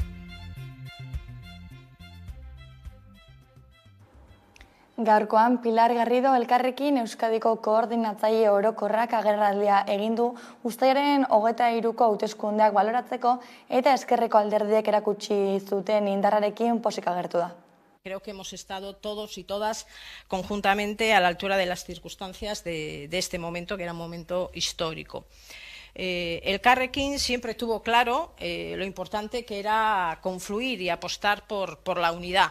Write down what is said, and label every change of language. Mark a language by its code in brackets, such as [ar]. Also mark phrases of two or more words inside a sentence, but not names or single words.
[eu] Gaurkoan Pilar Garrido Elkarrekin Euskadiko koordinatzaile orokorrak agerraldia egin du uztailaren 23ko hauteskundeak baloratzeko eta ezkerreko alderdiek erakutsi zuten indarrarekin pozik agertu da. [es] Creo que hemos estado todos y todas conjuntamente a la altura de las circunstancias de este momento, que era un momento histórico. Elkarrekin siempre tuvo claro lo importante que era confluir y apostar por la unidad.